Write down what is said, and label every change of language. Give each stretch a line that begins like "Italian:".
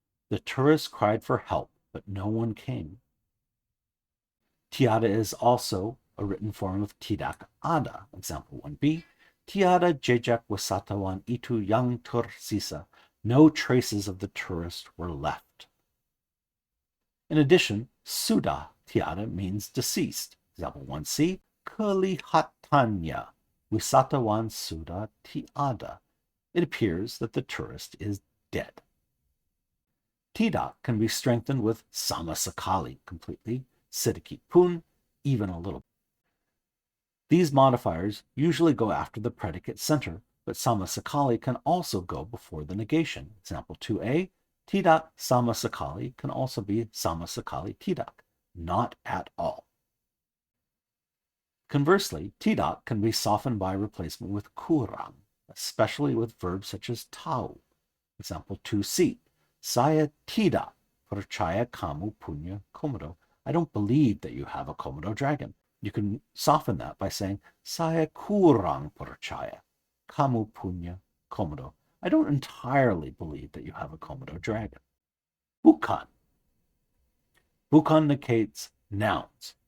English: The tourists cried for help, but no one came. Tiada is also a written form of tidak ada. Example 1b.
Indonesian: Tiada jejak wisatawan itu yang tersisa.
English: No traces of the tourist were left. In addition, sudah tiada means deceased. Example 1c.
Indonesian: Kelihatannya wisatawan sudah tiada.
English: It appears that the tourist is dead. Tidak can be strengthened with sama sekali, completely, sedikit pun, even a little. These modifiers usually go after the predicate center, but sama sekali can also go before the negation. Example 2a, tidak sama sekali can also be sama sekali tidak, not at all. Conversely, tidak can be softened by replacement with kurang, especially with verbs such as tahu.
Indonesian: Example 2c, saya tidak percaya kamu punya Komodo.
English: I don't believe that you have a Komodo dragon. You can soften that by saying,
Indonesian: saya kurang percaya kamu punya Komodo.
English: I don't entirely believe that you have a Komodo dragon. Bukan. Bukan negates nouns.